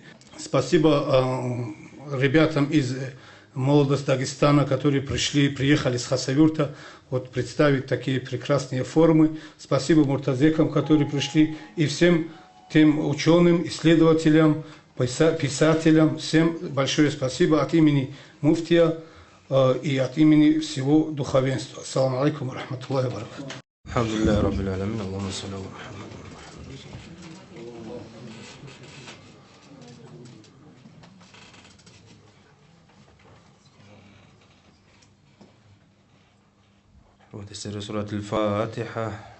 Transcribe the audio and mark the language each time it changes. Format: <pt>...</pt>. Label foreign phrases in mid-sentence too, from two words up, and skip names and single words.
<ru>Спасибо ребятам из молодости Дагестана, которые приехали с Хасавюрта, вот представить такие прекрасные формы. Спасибо муртазекам, которые пришли, и всем тем ученым, исследователям, писателям. Всем большое спасибо от имени муфтия и от имени всего духовенства.</ru> <ar>السلام عليكم ورحمة الله وبركاته. الحمد لله رب العالمين. اللهم صل على محمد.</ar> <ru>Вот из сурат Аль-Фатиха.</ru>